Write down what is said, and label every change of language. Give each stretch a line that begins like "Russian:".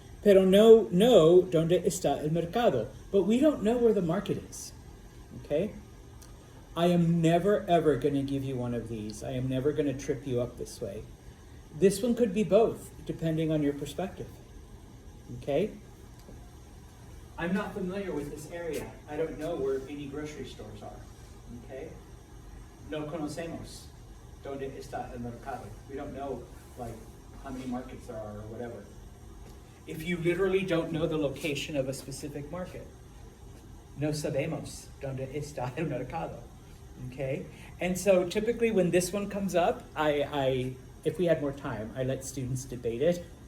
Spanish: Pero no
English: know
Spanish: dónde está el mercado.
English: But we don't know where the market is. Okay? I am never ever going to give you one of these. I am never going to trip you up this way. This one could be both, depending on your perspective. Okay? I'm not familiar with this area. I don't know where any grocery stores are. Okay?
Spanish: No conocemos dónde está el mercado.
English: We don't know, like, how many markets there are or whatever. If you literally don't know the location of a specific market,
Spanish: no sabemos dónde está el mercado.
English: Okay? And so typically when this one comes up, I if we had more time, I let students debate it.